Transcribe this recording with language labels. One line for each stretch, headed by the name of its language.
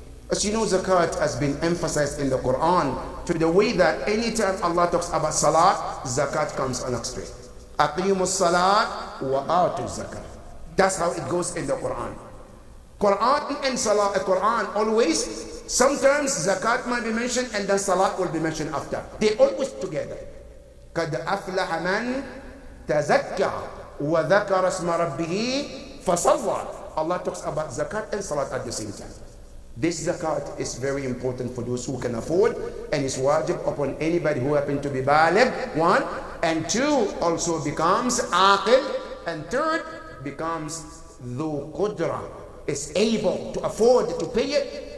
English: As you know, zakat has been emphasized in the Quran to the way that anytime Allah talks about salat, zakat comes on straight.
Arabic: Aqimus salat wa atu zakat.
English: That's how it goes in the Quran. Quran and salat, Quran always, sometimes zakat might be mentioned and then salat will be mentioned after. They always together.
Arabic: قد أفلح من تزكى وذكر اسم ربه فصلى.
English: Allah talks about zakat and salat at the same time. This zakat is very important for those who can afford, and is wajib upon anybody who happen to be baligh, one, and two, also becomes aqil, and third, becomes dhu qudra, is able to afford to pay it.